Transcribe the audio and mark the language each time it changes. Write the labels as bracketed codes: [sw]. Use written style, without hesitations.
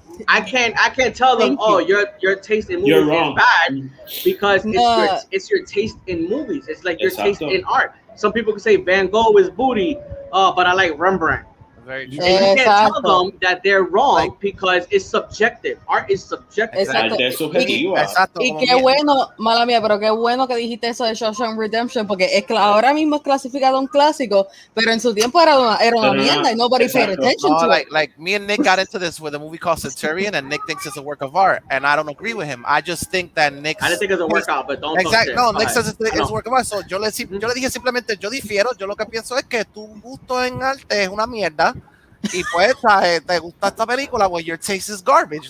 [en] I can't tell them, your taste in movies is bad, because it's your taste in movies. It's like your taste in art. Some people can say Van Gogh is booty, but I like Rembrandt. Very true. And you can't tell them that they're wrong because it's subjective. Art is subjective. [es] Es subjetiva. Y qué bueno, mala mía, pero qué bueno que dijiste eso de Shawshank Redemption, porque es que ahora mismo es clasificado un clásico, pero en su tiempo era una mierda y [en] nobody paid attention to it. Like me and Nick got into this with a movie called Centurion, and Nick thinks it's a work of art, and I don't agree with him. I just think that Nick. I didn't think it's a workout, but don't. Exactly. No, Nick says it's a work of art. [es] So yo le dije simplemente, yo difiero. Yo lo que pienso es que tu gusto en arte es una mierda. Y pues te gusta esta película, [en] well, your taste is garbage.